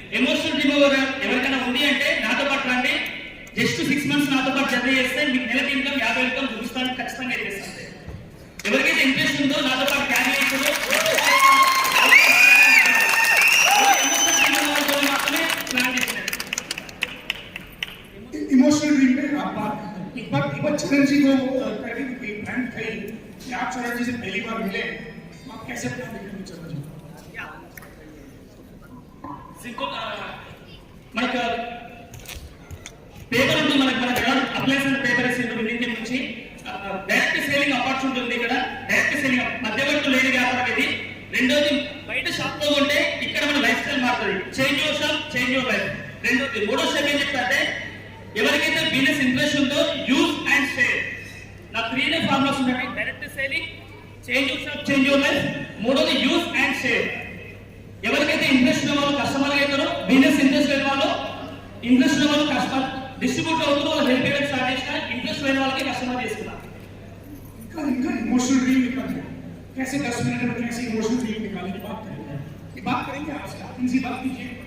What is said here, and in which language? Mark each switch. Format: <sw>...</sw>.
<te>Emotional dream ఎవరికైనా ఉంది అంటే నాతో పాటు రండి. జస్ట్ 6 months నాతో పాటు జర్నీ చేస్తే మీకు నెలకి ఇన్కమ్ 50 ఇన్కమ్ చూపిస్తాను, ఖచ్చితంగా చేస్తాను. ఎవరికైతే ఇంట్రెస్ట్ ఉందో నాతో పాటు క్యారీ చేస్తుందో మాత్రమే ప్లాన్ చేసినట్టు.</te> <hi>इमोशनल ड्रीम पे आप बात एक बार चरण जी को करें कि प्लान करें कि आप चरण जी से पहली बार मिले, आप कैसे प्लान देखेंगे चरण जी?</hi> <te>సింపుల్. మనకు పేపర్ ఉంటుంది, మనకు అప్లై చేసిన పేపర్ ఇచ్చిండ్రు విన్నింగ్ టీమ్ నుంచి. డైరెక్ట్ సేలింగ్ ఆపర్చునిటీ ఉంది ఇక్కడ. డైరెక్ట్ సేలింగ్ మధ్యవర్తులు లేని వ్యాపారం ఇది. రెండోది బయట షాప్ లో ఉంటే ఇక్కడ మన లైఫ్ స్టైల్ మారుతుంది. Change your shop, change your life. రెండోది మూడో స్టెప్ ఏం చెప్తారంటే ఎవరికైతే బిజినెస్ ఇంట్రెస్ట్ ఉందో యూజ్ అండ్ షేర్. నా 3 ఫార్ములాస్ ఉన్నాయి. Direct selling, change your shop, change your life. మూడోది యూజ్ అండ్ షేర్. ఎవరికైతే ఇంట్రెస్ట్ ఉన్న వాళ్ళు కస్టమర్ అవుతారో, బిజినెస్ ఇంట్రెస్ట్ లేని వాళ్ళు ఇంట్రెస్ట్ ఉన్న వాళ్ళు కస్టమర్ డిస్ట్రిబ్యూటర్ అవుతారు. వాళ్ళు హెల్ప్ చేయడం స్టార్ట్ చేసిన ఇంట్రెస్ట్ లేని వాళ్ళకి కస్టమర్ చేసుకున్నారు.</te> <hi>इनका इमोशनल ड्रीम निकालना है. कैसे 10 मिनट में कैसे इमोशनल ड्रीम निकालने की बात करेंगे. ये बात करेंगे आज आप इनसे बात कीजिए.</hi>